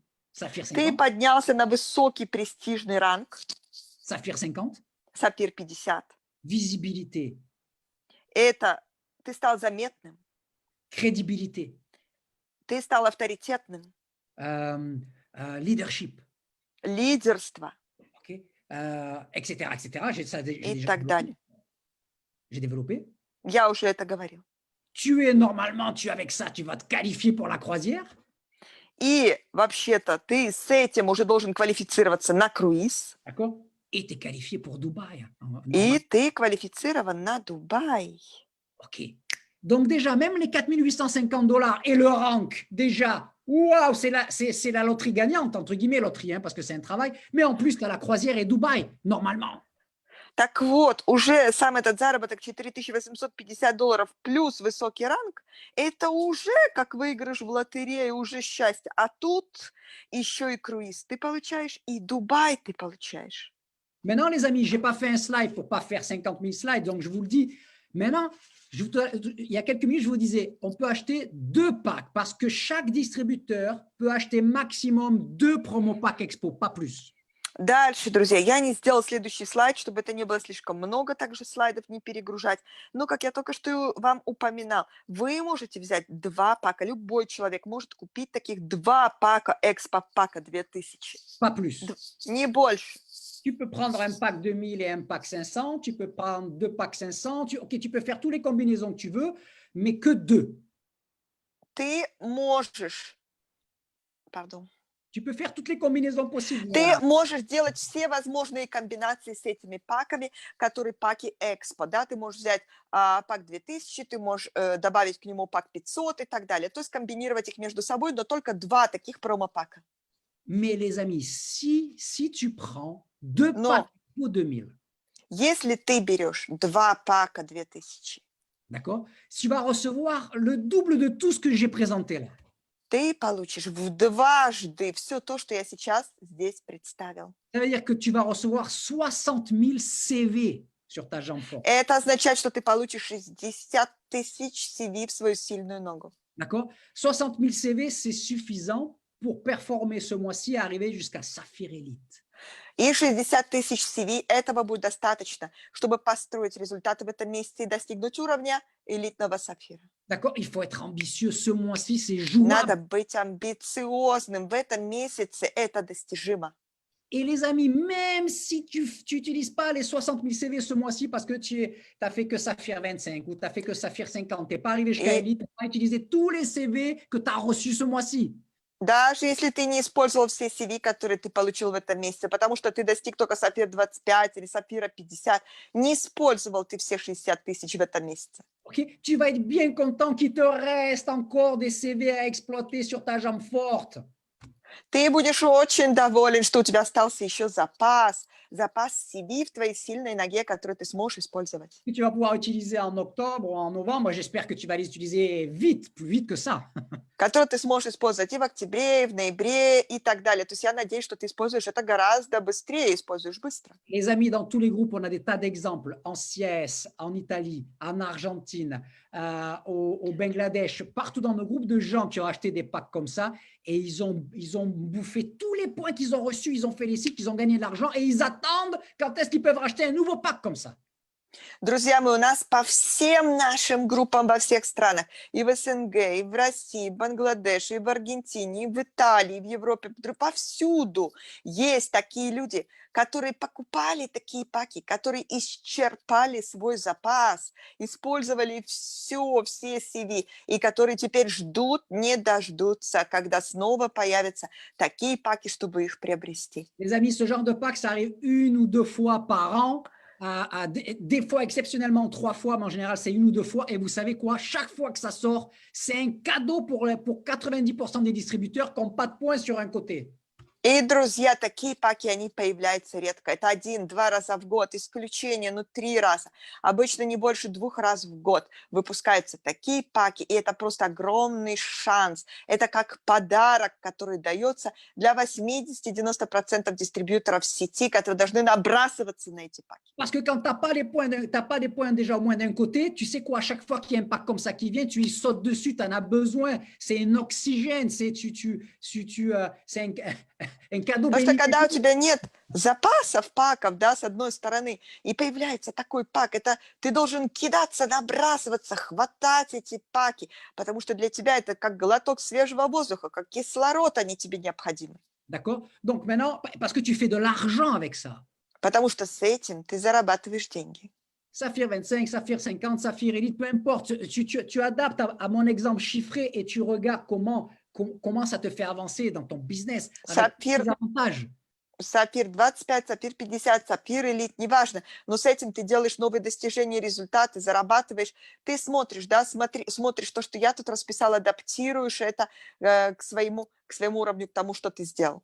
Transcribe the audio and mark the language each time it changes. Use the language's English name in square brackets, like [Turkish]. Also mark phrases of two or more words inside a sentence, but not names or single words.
[French] Saphir [Russian] Ты 50. поднялся на высокий престижный ранг, [French] Saphir 50. [Russian] Сапфир 50. [French] Visibilité, [Russian] Это ты стал заметным, [French] crédibilité, [Russian] ты стал авторитетным, [French] leadership, [Russian] лидерство [French] ok, etc., etc. [Russian] и так далее. [French] J'ai développé. [Russian] Я уже это говорил. [French] Tu es normalement, avec ça, tu vas te qualifier pour la croisière. [Russian] И вообще-то ты с этим уже должен квалифицироваться на круиз, [French] D'accord? Et tu es qualifié pour Dubaï. [Russian] и ты квалифицирован на Дубай. [French] Ok. Donc déjà, même les $4850 et le rank, déjà, waouh, c'est la loterie gagnante, entre guillemets, loterie, hein, parce que c'est un travail. Mais en plus, tu as la croisière et Dubaï, normalement. [Russian] Так вот, уже сам этот заработок $4850 плюс высокий ранг, это уже как выигрыш в лотерею, уже счастье. А тут еще и круиз ты получаешь, и Дубай ты получаешь. [French] Maintenant, les amis, je n'ai pas fait un slide pour ne pas faire 50 000 slides, donc je vous le dis. Maintenant, il y a quelques minutes, je vous disais, on peut acheter 2 packs parce que chaque distributeur peut acheter maximum 2 promo packs Expo, pas plus. [Russian] Дальше, друзья, я не сделал следующий слайд, чтобы это не было слишком много, также слайдов не перегружать. Но, как я только что вам упоминал, вы можете взять 2 пака, любой человек может купить таких 2 пака Экспо пака 2000. [French] Pas plus. [Russian] Не больше. [French] Tu peux prendre un pack 2000 et un pack 500, tu peux prendre 2 packs 500, tu peux faire toutes les combinaisons que tu veux, mais que 2. [Russian] Ты можешь, [French] pardon. Tu peux faire toutes les combinaisons possibles. [Russian] Ты [French] Voilà. [Russian] можешь делать все возможные комбинации с этими паками, которые паки Экспо, да, ты можешь взять пак 2000, ты можешь добавить к нему пак 500 и так далее, то есть комбинировать их между собой, но только 2 таких промо-пака. [French] Mais les amis, si tu prends 2 [Russian] Но [French] packs pour 2000, [Russian] если ты берешь 2 пака 2000, [French] d'accord, tu vas recevoir le double de tout ce que j'ai présenté là. [Russian] ты получишь в дважды все то, что я сейчас здесь представил. [French] Ça veut dire que tu vas recevoir 60 000 CV sur ta jambe forte. [Russian] Это означает, что ты получишь 60 тысяч CV в свою сильную ногу. [French] D'accord? 60 000 CV, c'est suffisant pour performer ce mois-ci et arriver jusqu'à Saphir Elite. [Russian] И 60 тысяч CV этого будет достаточно, чтобы построить результаты в этом месяце и достигнуть уровня элитного сапфира. [French] D'accord? Il faut être ambitieux. Ce mois-ci, c'est [Russian] Надо [French] jouable. [Russian] быть амбициозным. В этом месяце это достижимо. [French] Et les amis, même si tu n'utilises pas les 60 000 CV ce mois-ci parce que tu n'as fait que Saphir 25 ou tu n'as fait que Saphir 50, tu n'es pas arrivé jusqu'à Et- Elite, tu n'as pas utilisé tous les CV que tu as reçus ce mois-ci. [Russian] Даже если ты не использовал все CV, которые ты получил в этом месяце, потому что ты достиг только сапфир 25 или сапфира 50, не использовал ты все 60 тысяч в этом месяце. [French] Okay? Tu vas être bien content qu'il te reste encore des CV à exploiter sur ta jambe forte. [Russian] Ты будешь очень доволен, что у тебя остался еще запас CV в твоей сильной ноге, который ты сможешь использовать. [French] Que tu vas pouvoir utiliser en octobre ou en novembre. J'espère que tu vas les utiliser vite, plus vite que ça. [Russian] Который ты сможешь использовать и в октябре, и в ноябре, и так далее. То есть я надеюсь, что ты используешь это гораздо быстрее, используешь быстро. [French] Les amis, dans tous les groupes, on a des tas d'exemples en Suisse, en Italie, en Argentine, au Bangladesh, partout dans nos groupes de gens qui ont acheté des packs comme ça et ils ont bouffé tous les points qu'ils ont reçus, ils ont fait les cycles, ils ont gagné de l'argent et ils attendent quand est-ce qu'ils peuvent racheter un nouveau pack comme ça. [Russian] Друзья мои, у нас по всем нашим группам во всех странах, и в СНГ, и в России, и в Бангладеше, и в Аргентине, и в Италии, и в Европе, повсюду есть такие люди, которые покупали такие паки, которые исчерпали свой запас, использовали все CV, и которые теперь ждут, не дождутся, когда снова появятся такие паки, чтобы их приобрести. [French] Les amis, ce genre de pack, ça arrive 1 ou 2 fois par an. Des fois exceptionnellement 3 fois, mais en général c'est 1 ou 2 fois. Et vous savez quoi? Chaque fois que ça sort, c'est un cadeau pour 90% des distributeurs qui n'ont pas de points sur un côté. [Russian] И, друзья, такие паки, они появляются редко. Это 1-2 раза в год, исключение, 3 раза. Обычно не больше 2 раз в год выпускаются такие паки, и это просто огромный шанс. Это как подарок, который дается для 80-90% дистрибьюторов сети, которые должны набрасываться на эти паки. [French] Parce que quand tu n'as pas les points, t'as pas des points déjà au moins d'un côté, tu sais quoi, à chaque fois qu'il y a un pack comme ça qui vient, tu y sautes dessus, tu en as besoin. C'est un oxygène, c'est un cadeau [Russian] Потому что [French] béni. [Russian] когда у тебя нет запасов паков, да, с одной стороны, и появляется такой пак, это ты должен кидаться, набрасываться, хватать эти паки, потому что для тебя это как глоток свежего воздуха, как кислород, они тебе необходимы. [French] D'accord? Donc maintenant, parce que tu fais de l'argent avec ça. [Russian] Потому что с этим ты зарабатываешь деньги. [French] Saphir 25, Saphir 50, Saphir Elite, peu importe. Tu adaptes à mon exemple chiffré et tu regardes comment ça te fait avancer dans ton business avec Saphir, des avantages. [Russian] Сапфир 25, Сапфир 50, Сапфир Элит, неважно, но с этим ты делаешь новые достижения, результаты, зарабатываешь. Ты смотришь, да, смотришь то, что я тут расписала, адаптируешь это к своему уровню, к тому, что ты сделал.